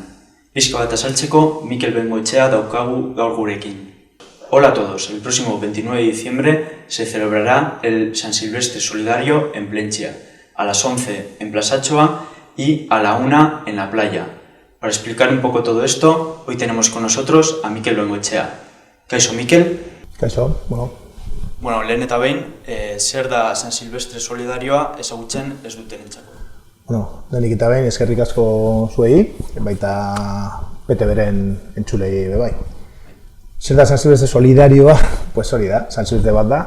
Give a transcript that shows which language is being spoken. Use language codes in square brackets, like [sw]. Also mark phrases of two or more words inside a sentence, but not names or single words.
[eu] Pixka bat azaltzeko, Mikel Bengoetxea daukagu gaur gurekin. [es] Hola a todos, el próximo 29 de diciembre se celebrará el San Silvestre Solidario en Plentzia, a las 11 en Plasatxoa y a la 1 en la playa. Para explicar un poco todo esto, hoy tenemos con nosotros a Mikel Bengoetxea. [eu] Kaixo, Mikel? Kaixo, Bueno, lehen eta behin, zer da San Silvestre Solidarioa ezagutzen ez duten entzako? Lehenik eta behin eskerrik asko zuei, baita PTB-ren entzulei bebai. Zer da San Silvestre Solidarioa? Pues hori da, San Silvestre bat da.